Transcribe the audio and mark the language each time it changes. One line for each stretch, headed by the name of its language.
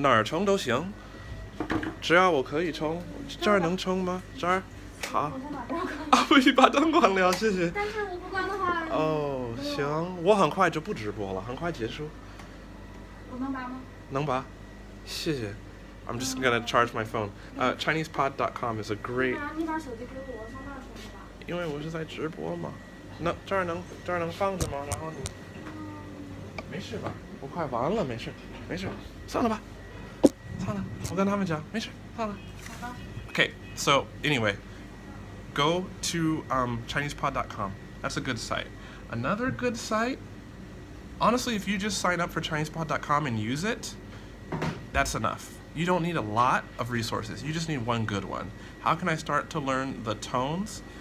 Chinese: 哪儿充都行，只要我可以充。这儿能充吗？这儿？好。不许把灯关了，谢谢。但是我不关的话。哦，行，我很快就不直播了，很快结束。我能拔吗？能拔，谢谢。
English: I'm just gonna charge my phone. ChinesePod.com is a great.
Chinese: 你把手机给我，上那儿充吧。因为我是在直播嘛。这儿能放着吗？然后你没事吧？我快完了，没事，算了吧，算了，我跟他们讲，没事，算了。
English: Okay, so anyway, go to ChinesePod.com. That's a good site. Another good site, honestly, if you just sign up for ChinesePod.com and use it, that's enough. You don't need a lot of resources. You just need one good one. How can I start to learn the tones?